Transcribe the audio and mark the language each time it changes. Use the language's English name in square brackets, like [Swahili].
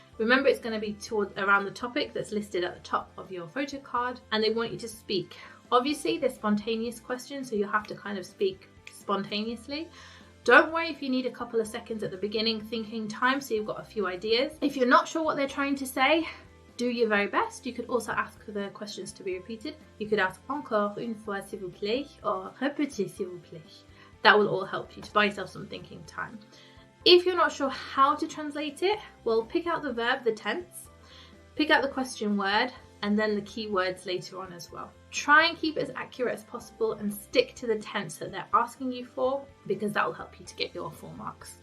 [English] Remember, it's going to be around the topic that's listed at the top of your photo card, and they want you to speak. Obviously, they're spontaneous questions, so you'll have to kind of speak spontaneously. Don't worry if you need a couple of seconds at the beginning thinking time, so you've got a few ideas. If you're not sure what they're trying to say, do your very best. You could also ask for the questions to be repeated. You could ask [French] encore une fois s'il vous plaît, [English] or [French] répétez s'il vous plaît. [English] That will all help you to buy yourself some thinking time. If you're not sure how to translate it, well, pick out the verb, the tense, pick out the question word, and then the keywords later on as well. Try and keep it as accurate as possible and stick to the tense that they're asking you for, because that will help you to get your full marks.